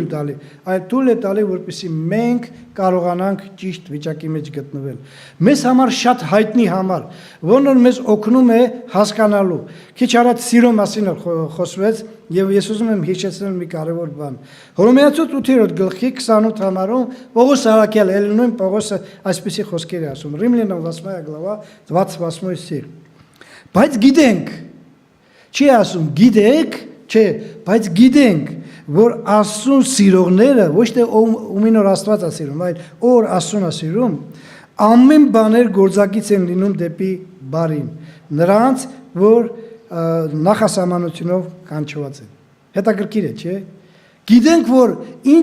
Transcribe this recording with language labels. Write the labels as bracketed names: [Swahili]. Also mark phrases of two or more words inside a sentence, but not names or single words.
[Armenian] տալի, այլ թույլ է տալի, որպեսզի մենք կարողանանք ճիշտ վիճակի մեջ գտնվել։ Մեզ համար շատ հայտնի համար, որն որ մեզ օգնում է հասկանալու։ Քիչ առաջ սիրո մասին խոսվեց, եւ ես ուզում եմ հիշեցնել մի կարևոր բան։ Հռոմեացու 8-րդ գլխի 28 համարում Պողոս Արաքյալ Էլենոն Պողոսը այսպեսի խոսքեր է ասում։ [Russian] Римлянам 8 глава 28 стих։ [Armenian] Բայց գիտենք, չի ասում գիտեք, չէ, բայց գիտենք, որ Աստծուն սիրողները ոչ թե ումին որ Աստված է սիրում, այլ որ Աստծուն է սիրում, ամեն բաներ գործակից են լինում դեպի բարին, նրանց, որ նախասահմանությունով կանչված են։ Հետաքրքիր է, չէ՞։ Գիտենք, որ ինչ